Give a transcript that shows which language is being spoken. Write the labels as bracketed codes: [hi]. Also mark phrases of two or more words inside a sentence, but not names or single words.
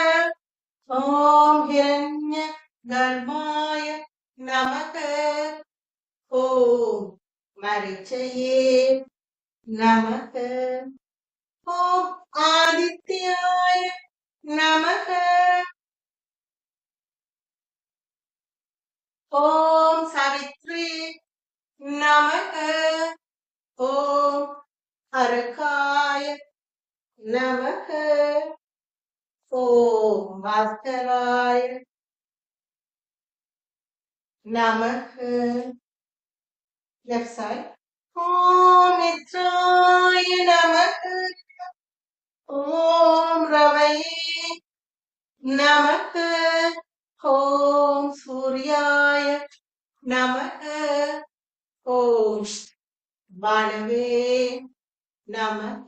[sa] ॐ हिरण्य गर्भाय नमः. ॐ मरीचये नमः. ॐ आदित्याय नमः. ॐ सावित्रि नमः. ॐ अर्काय नमः. ॐ भास्कराय नमः. [en] Left side. [sa] ॐ मित्राय नमः. ॐ रवये नमः. ॐ सूर्याय नमः. ॐ भानवे नमः.